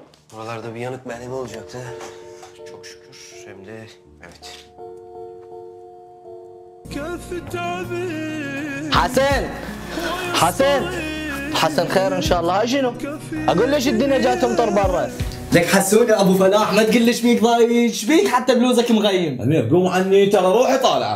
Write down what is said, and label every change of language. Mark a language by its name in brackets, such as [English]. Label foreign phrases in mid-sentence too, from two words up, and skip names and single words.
[Turkish] Buralarda bir yanık merhemi olacaktı. Çok şükür. Hem de evet. [Arabic] حسن حسن حسن خير ان شاء الله. هاي شنو؟ اقول ليش الدنيا جاي تمطر برا. لك حسون يا ابو فلاح ما تقول لي شبيك ضايج، شبيك حتى بلوزك مغيم. امير قوم عني ترى روحي طالعه.